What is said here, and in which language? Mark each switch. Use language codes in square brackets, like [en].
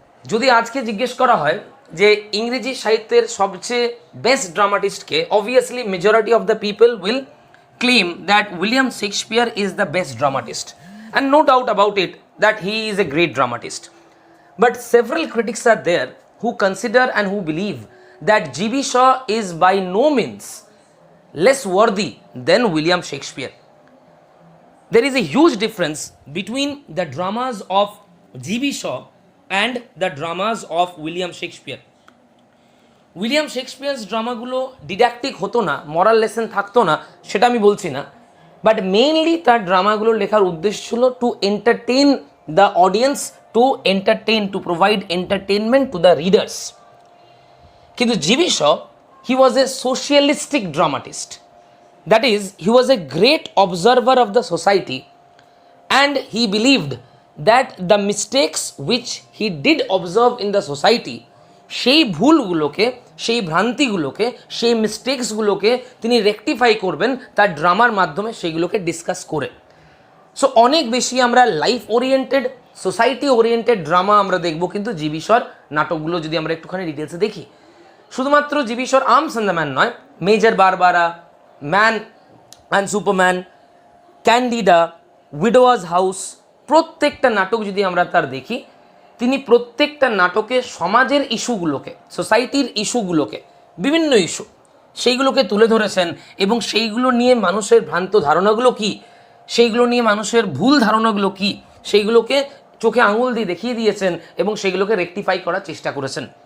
[bn] যদি আজকে জিজ্ঞেস করা হয় যে ইংরেজি সাহিত্যের সবচেয়ে best ড্রামাটিস্টকে, [en] Obviously majority of the people will claim that William Shakespeare is the best dramatist, and no doubt about it that he is a great dramatist. But several critics are there who consider and who believe that G.B. Shaw is by no means less worthy than William Shakespeare. There is a huge difference between the dramas of G.B. Shaw and the dramas of William Shakespeare. [bn] William Shakespeare's ড্রামাগুলো ডিডাক্টিক হতো না, moral lesson থাকতো না, সেটা আমি বলছি না, but mainly তার ড্রামাগুলো লেখার উদ্দেশ্য ছিল [en] To entertain the audience, to provide entertainment to the readers. [bn] কিন্তু G.B. [en] Shaw, he was a socialistic dramatist. That is, he was a great observer of the society and he believed that the mistakes which he did observe in the society, [bn] সেই ভুলগুলোকে, সেই ভ্রান্তিগুলোকে, সেই মিস্টেক্সগুলোকে তিনি rectify করবেন তার ড্রামার মাধ্যমে, সেইগুলোকে discuss করে। So অনেক বেশি আমরা life oriented, society oriented drama আমরা দেখব কিন্তু G.B. Shawর নাটকগুলো যদি আমরা একটুখানি ডিটেলসে দেখি। শুধুমাত্র G.B. Shawর arms and the man নয়, major Barbara, man and Superman, candida, উইডোয়ার্স house, প্রত্যেকটা নাটক যদি আমরা তার দেখি, তিনি প্রত্যেকটা নাটকে সমাজের ইস্যুগুলোকে, সোসাইটির ইস্যুগুলোকে, বিভিন্ন ইস্যু, সেইগুলোকে তুলে ধরেছেন এবং সেইগুলো নিয়ে মানুষের ভ্রান্ত ধারণাগুলো কী, সেইগুলো নিয়ে মানুষের ভুল ধারণাগুলো কী, সেইগুলোকে চোখে আঙুল দিয়ে দেখিয়ে দিয়েছেন এবং সেইগুলোকে রেকটিফাই করার চেষ্টা করেছেন।